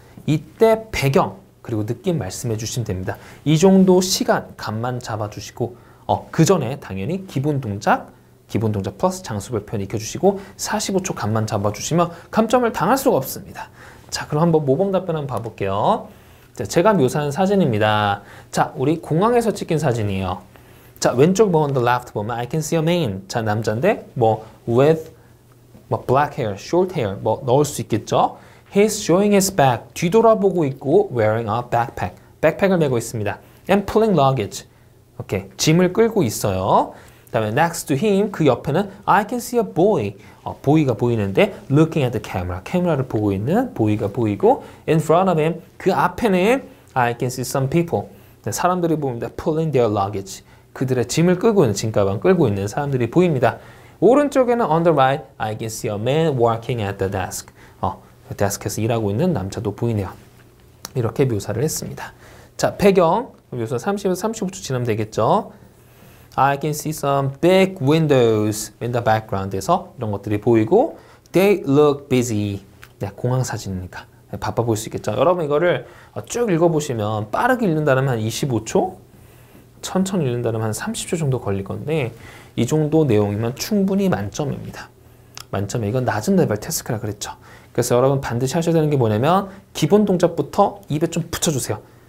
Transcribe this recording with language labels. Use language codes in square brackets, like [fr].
[ko] 이때 배경 그리고 느낌 말씀해 주시면 됩니다. 이 정도 시간, 감만 잡아주시고 그 전에 당연히 기본 동작 플러스 장수별 편 익혀주시고 45초 감만 잡아주시면 감점을 당할 수가 없습니다. 자, 그럼 한번 모범 답변 한번 봐볼게요. 자, 제가 묘사한 사진입니다. 자, 우리 공항에서 찍힌 사진이에요. 자, 왼쪽 [en] on the left [ko] 보면 [en] I can see a man. [ko] 자, 남자인데 뭐 [en] with black hair, short hair [ko] 뭐 넣을 수 있겠죠. [en] He's showing his back. [ko] 뒤돌아보고 있고 [en] wearing a backpack. [ko] 백팩을 메고 있습니다. [en] And pulling luggage. [ko] 오케이, 짐을 끌고 있어요. 그다음에 [en] next to him [ko] 그 옆에는 [en] I can see a boy. [ko] 보이가 보이는데 [en] looking at the camera. [ko] 카메라를 보고 있는 보이가 보이고 [en] in front of him [ko] 그 앞에는 [en] I can see some people. [ko] 사람들이 보입니다. [en] pulling their luggage. [ko] 그들의 짐을 끌고 있는 짐가방 끌고 있는 사람들이 보입니다. 오른쪽에는 [en] on the right I can see a man working at the desk. [ko] 데스크에서 일하고 있는 남자도 보이네요. 이렇게 묘사를 했습니다. 자, 배경 묘사 30에서 35초 지나면 되겠죠. [en] I can see some big windows in the background [ko] 에서 이런 것들이 보이고 [en] They look busy. [ko] 네, 공항 사진이니까 바빠 보일 수 있겠죠. 여러분 이거를 쭉 읽어보시면 빠르게 읽는다면 한 25초? 천천히 읽는다면 한 30초 정도 걸릴 건데 이 정도 내용이면 충분히 만점입니다. 만점에 이건 낮은 레벨 태스크라 그랬죠. 그래서 여러분 반드시 하셔야 되는 게 뭐냐면 기본 동작부터 입에 좀 붙여주세요.